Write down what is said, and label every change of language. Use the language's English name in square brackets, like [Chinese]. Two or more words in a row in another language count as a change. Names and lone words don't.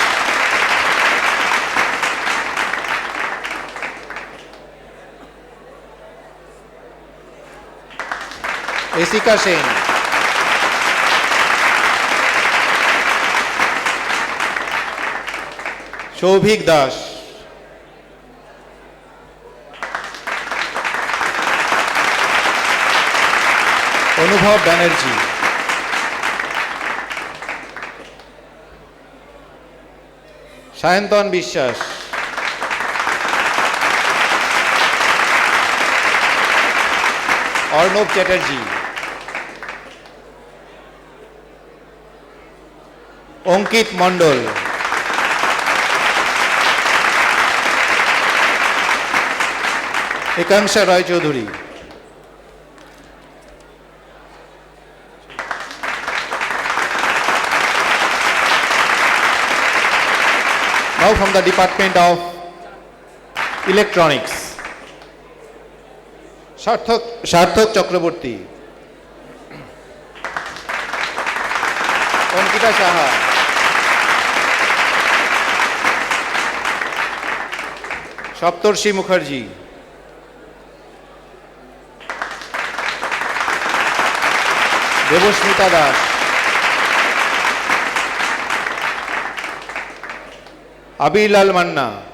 [English] Esika Sen, Shobhik Das, Anubhav Banerjee, সায়ন্তন বিশ্বাস, অর্ণব চ্যাটার্জি, অঙ্কিত মণ্ডল, একাংশা রায় চৌধুরী, now from the Department of Electronics, সার্থক চক্রবর্তী, অঙ্কিতা সাহা, সপ্তর্ষি মুখার্জি, দেবস্মিতা দাস, আবিরলাল মান্না,